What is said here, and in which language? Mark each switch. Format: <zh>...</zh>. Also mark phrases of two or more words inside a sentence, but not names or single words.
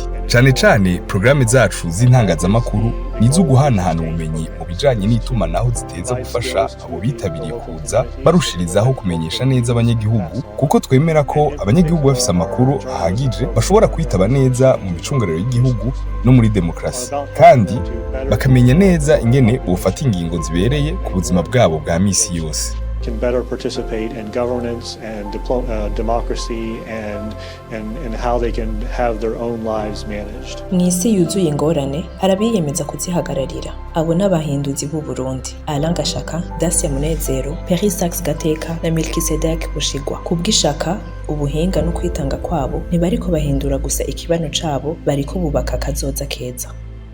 <rn>Cane programme zacu z'intangazamakuru nizo guhanahana ubumenyi mu bijanye n'itumanaho ziteza gufasha abo bitabiriye kuza barushirizaho kumenyesha neza abanyagihugu, kuko twemera ko abanyagihugu bafise amakuru ahagije bashobora kwitaba neza mu micungararo y'igihugu no muri demokrasi, kandi bakamenya neza ingene bofata ingingo zibereye ku buzima bwabo bwa misi yose.</rn> <en>Can better participate in governance and democracy and how they can have their own lives managed.</en> <rn>Mw'isi yuzuye ingorane harabiyemeza kuzihagararira. Abo n'abahinduzi b'u Burundi: Alain Gashaka, Dacia Munezero, Perry Sax Gateka na Melkisedek Bushigwa. Kubw'ishaka, ubuhinga no kwitanga kwabo ntibariko bahindura gusa ikibano cabo, bariko bubaka kazoza keza.</rn>